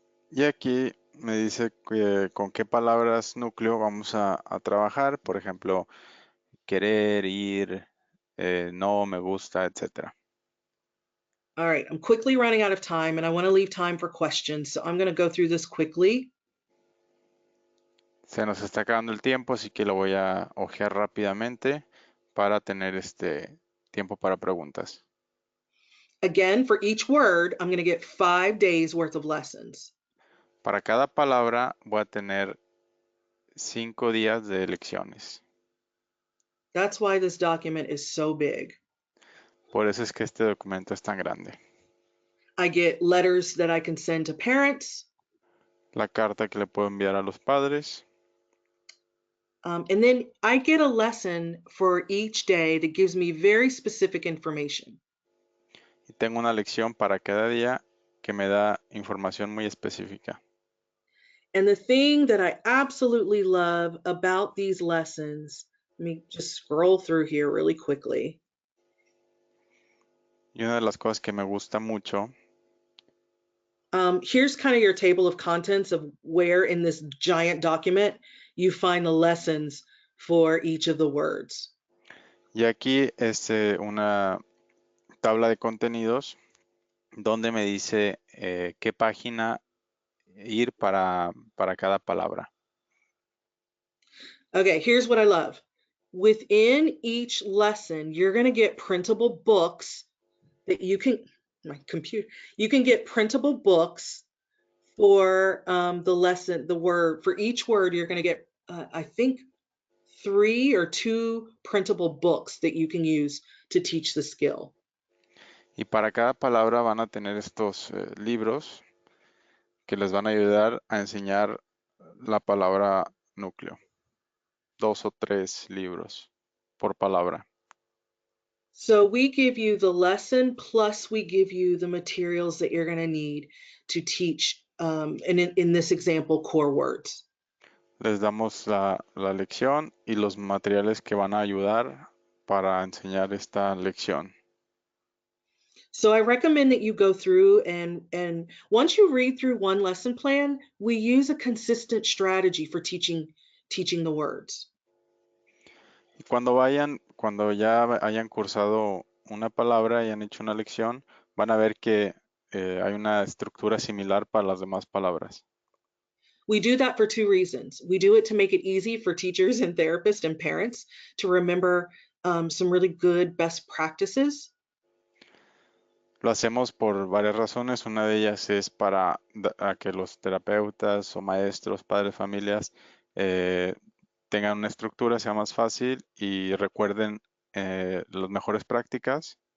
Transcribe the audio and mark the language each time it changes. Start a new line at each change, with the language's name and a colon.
Spanish: Y aquí me dice con qué palabras núcleo vamos a trabajar. Por ejemplo, querer, ir, no, me gusta, etc.
English: All right, I'm quickly running out of time and I want to leave time for questions. So I'm going to go through this quickly.
Spanish: Se nos está acabando el tiempo, así que lo voy a ojear rápidamente para tener tiempo para preguntas.
English: Again, for each word, I'm going to get 5 days worth of lessons.
Spanish: Para cada palabra voy a tener 5 días de lecciones.
English: That's why this document is so big.
Spanish: Por eso es que este documento es tan grande.
English: I get letters that I can send to parents.
Spanish: La carta que le puedo enviar a los padres.
English: And then I get a lesson for each day that gives me very specific information.
Spanish: Y tengo una lección para cada día que me da información muy específica.
English: And the thing that I absolutely love about these lessons, let me just scroll through here really quickly.
Spanish: Y una de las cosas que me gusta mucho,
English: here's kind of your table of contents of where in this giant document you find the lessons for each of the words.
Spanish: y aquí es una tabla de contenidos donde me dice qué página ir para cada palabra.
English: Okay, here's what I love. Within each lesson, you're going to get printable books that you can, my computer, you can get printable books For the lesson, the word, for each word, you're going to get, I think, 3 or 2 printable books that you can use to teach the skill.
Spanish: Y para cada palabra van a tener estos libros que les van a ayudar a enseñar la palabra núcleo. 2 o 3 libros por palabra.
English: So we give you the lesson, plus we give you the materials that you're going to need to teach, and in this example, core words.
Spanish: Les damos la lección y los materiales que van a ayudar para enseñar esta lección.
English: So I recommend that you go through and once you read through one lesson plan, we use a consistent strategy for teaching the words.
Spanish: Y cuando ya hayan cursado una palabra y han hecho una lección, van a ver que hay una estructura similar para las demás palabras.
English: We do that for 2 reasons. We do it to make it easy for teachers and therapists and parents to remember some really good best practices.
Spanish: Lo hacemos por varias razones. Una de ellas es para a que los terapeutas o maestros, padres, familias eh, tengan una estructura, sea más fácil y recuerden las mejores prácticas.